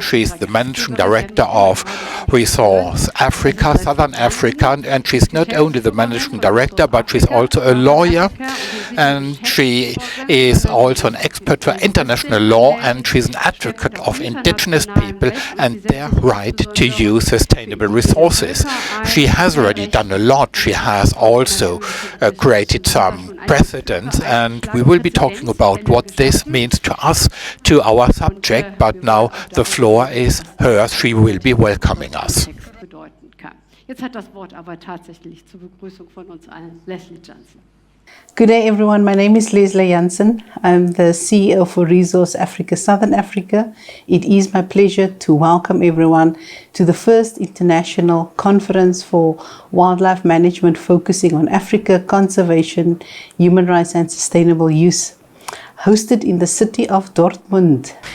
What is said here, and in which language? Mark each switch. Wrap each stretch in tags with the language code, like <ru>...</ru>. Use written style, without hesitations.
<en>She's the Managing Director of Resource Africa, Southern Africa, and she's not only the Managing Director, but she's also a lawyer, and she is also an expert for international law, and she's an advocate of indigenous people and their right to use sustainable resources. She has already done a lot. She has also created some precedents, and we will be talking about what this means to us, to our subject, but now the floor is hers. She will be welcoming us.</en> <de>Jetzt hat das Wort aber tatsächlich zur Begrüßung von uns allen Leslie Johnson.</de> <en>Good day, everyone. My name is Leslie Janssen. I'm the CEO for Resource Africa, Southern Africa. It is my pleasure to welcome everyone to the first international conference for wildlife management focusing on Africa, conservation, human rights and sustainable use, hosted in the city of Dortmund.</en>